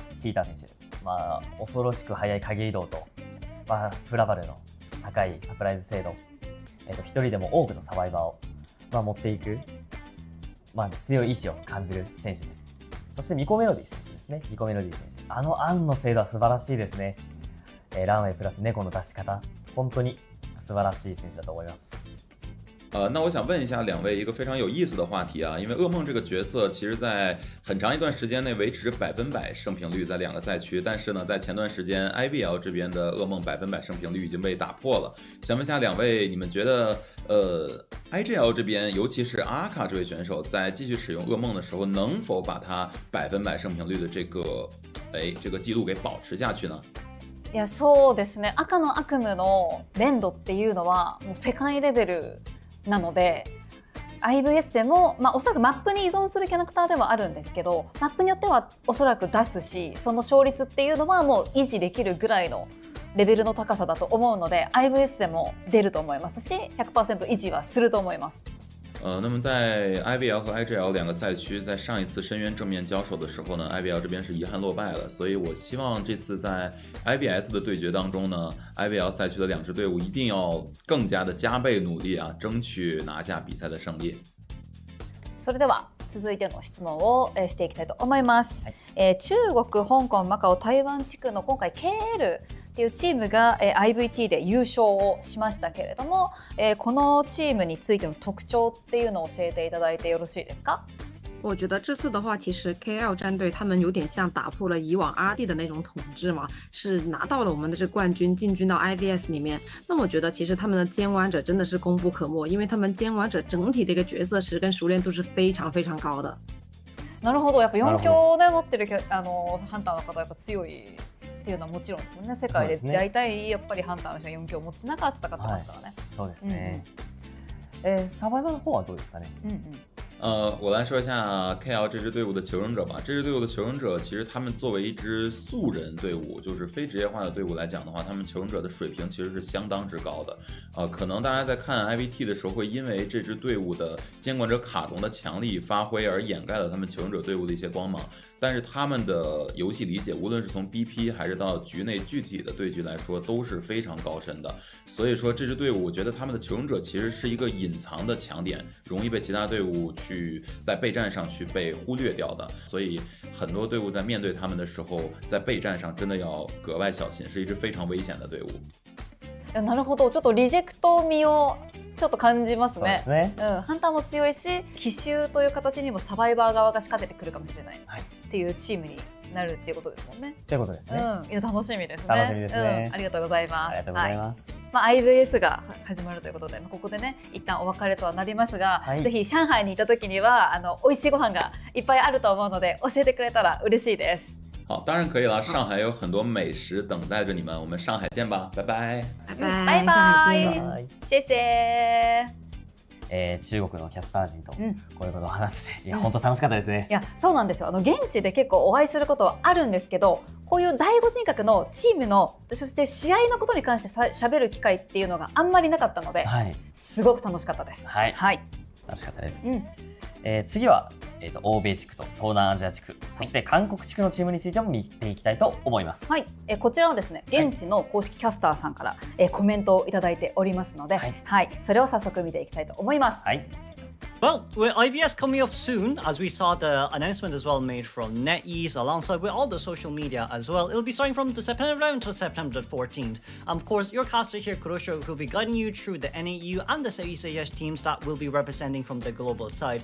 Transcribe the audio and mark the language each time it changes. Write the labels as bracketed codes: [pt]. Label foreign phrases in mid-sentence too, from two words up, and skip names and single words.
[ja] ピーター選手、恐ろしく速い影移動と、フラバルの高いサプライズ精度、一人でも多くのサバイバーを、持っていく、強い意志を感じる選手です。そしてミコメロディ選手ですね。ミコメロディ選手、案の精度は素晴らしいですね。ランウェイプラス猫の出し方、本当に素晴らしい選手だと思います。 [zh] 那我想问一下两位一个非常有意思的话题啊，因为噩梦这个角色其实在很长一段时间内维持100%胜平率在两个赛区，但是呢，在前段时间 IVL 这边的噩梦100%胜平率已经被打破了。想问一下两位，你们觉得IGL 这边，尤其是阿卡这位选手，在继续使用噩梦的时候，能否把他100%胜平率的这个记录给保持下去呢？ [ja] いや、そうですね。赤の悪夢の連動っていうのはもう世界レベルなので、 IVS でも、おそらくマップに依存するキャラクターではあるんですけど、マップによってはおそらく出すし、その勝率っていうのはもう維持できるぐらいのレベルの高さだと思うので、 IVS でも出ると思いますし 100% 維持はすると思います。 [zh] 那么在 IVL 和 IGL 两个赛区在上一次深渊正面交手的时候呢， IVL 这边是遗憾落败了，所以我希望这次在 IBS 的对决当中呢， IVL 赛区的两支队伍一定要更加的加倍努力啊，争取拿下比赛的胜利。 [ja] それでは続いての質問をしていきたいと思います。中国、香港、マカオ、台湾地区の今回 KLっていうチームが IVT で優勝をしましたけれども、このチームについての特徴っていうのを教えていただいてよろしいですか？ [zh] 我觉得这次的话，其实 KL 战队他们有点像打破了以往 RD 的那种统治嘛，是拿到了我们的这冠军，进军到 IVS 里面。那我觉得其实他们的监玩者真的是功不可没，因为他们监玩者整体的一个角色池跟熟练度是非常非常高的。 [ja] なるほど、やっぱ4強で持ってるハンターの方はやっぱ強いっていうのはもちろんですもんね。世界で大体やっぱりハンターの人は4強を持ちながら戦ってますからね。そうですね。サバイバーの方はどうですかね？ [zh] 我来说一下 KL 这支队伍的求生者吧。这支队伍的求生者，其实他们作为一支素人队伍，就是非职业化的队伍来讲的话，他们求生者的水平其实是相当之高的。可能大家在看 IVT 的时候，会因为这支队伍的监管者卡戎的强力发挥而掩盖了他们求生者队伍的一些光芒。但是他们的游戏理解，无论是从 BP 还是到局内具体的对局来说，都是非常高深的。所以说这支队伍，我觉得他们的求生者其实是一个隐藏的强点，容易被其他队伍去在备战上去被忽略掉的。所以很多队伍在面对他们的时候，在备战上真的要格外小心，是一支非常危险的队伍。 [ja] なるほど、ちょっとリジェクト味をちょっと感じますね。そうですね。ハンターも強いし、奇襲という形にもサバイバー側が仕掛けてくるかもしれないっていうチームになるっていうことですもんね。ということですね。いや楽しみですね。楽しみですね。ありがとうございます。ありがとうございます。 IVS が始まるということで、ここでね一旦お別れとはなりますが、ぜひ上海にいた時には美味しいご飯がいっぱいあると思うので教えてくれたら嬉しいです。 [zh] 好，当然可以了。上海有很多美食等待着你们，我们上海见吧，拜拜。拜拜，拜拜， [ja] はい。 [zh] 谢谢。 [ja] 中国のキャスター陣とこういうことを話せて、いや本当楽しかったですね。いやそうなんですよ。現地で結構お会いすることはあるんですけど、こういう第五人格のチームのそして試合のことに関して喋る機会っていうのがあんまりなかったので、すごく楽しかったです。はい、楽しかったです。次は欧米地区と東南アジア地区、そして韓国地区のチームについても見ていきたいと思います。はい、こちらはですね、現地の公式キャスターさんから、コメントをいただいておりますので、それを早速見ていきたいと思います。 [en] Well, with IBS coming up soon, as we saw the announcement as well made from NetEase alongside with all the social media as well, it'll be starting from the September 11th to September 14th. Of course, your caster here, Kurosho, will be guiding you through the NAU and the Southeast Asia teams that will be representing from the global side.